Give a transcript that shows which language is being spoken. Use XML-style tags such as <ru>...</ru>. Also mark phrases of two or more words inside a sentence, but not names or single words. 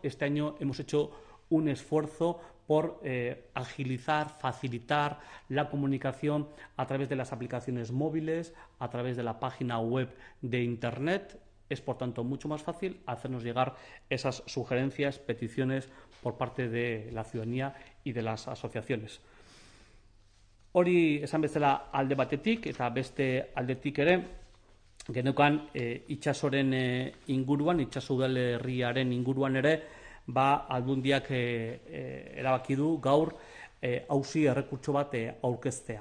<es>Este año hemos hecho un esfuerzo por agilizar, facilitar la comunicación a través de las aplicaciones móviles, a través de la página web de Internet. Es, por tanto, mucho más fácil hacernos llegar esas sugerencias, peticiones por parte de la ciudadanía y de las asociaciones.</es> <eu>Hori esan bezala alde batetik eta beste aldetik ere geneukan itsasoren inguruan, itsaso udalerriaren inguruan ere, Aldundiak erabaki du gaur auzi errekurtso bat aurkeztea.</eu>